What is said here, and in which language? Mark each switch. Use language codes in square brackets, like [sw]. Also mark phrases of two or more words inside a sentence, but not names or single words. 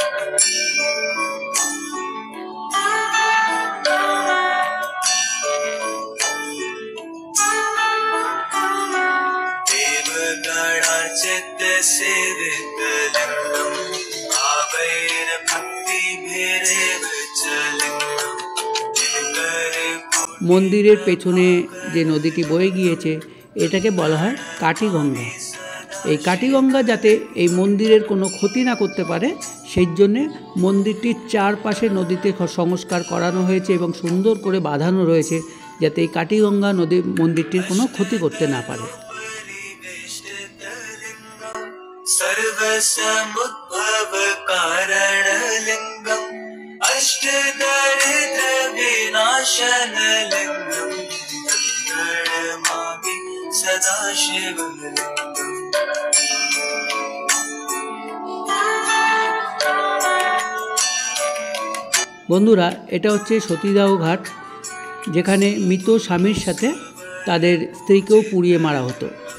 [sa] देवगणार्चित सेवित लिंगम भावैर भक्ति भेरेव लिंगम। [bn] মন্দিরের পেছনে যে নদীটি বয়ে গিয়েছে এটাকে বলা হয় কাটিগঙ্গা। এই কাটিগঙ্গা যাতে এই মন্দিরের কোনো ক্ষতি না করতে পারে সেই জন্যে মন্দিরটির চারপাশে নদীতে সংস্কার করানো হয়েছে এবং সুন্দর করে বাঁধানো রয়েছে যাতে এই কাটিগঙ্গা নদী মন্দিরটির কোনো ক্ষতি করতে না পারে। [sa] सर्वसमुद्भव कारण लिंगम अष्ट दरिद्र विनाशन लिंगम प्रणमामि सदा शिवलिंगम। [bn] বন্ধুরা, এটা হচ্ছে সতীদাহ ঘাট, যেখানে মৃত স্বামীর সাথে তাদের স্ত্রীকেও পুড়িয়ে মারা হতো।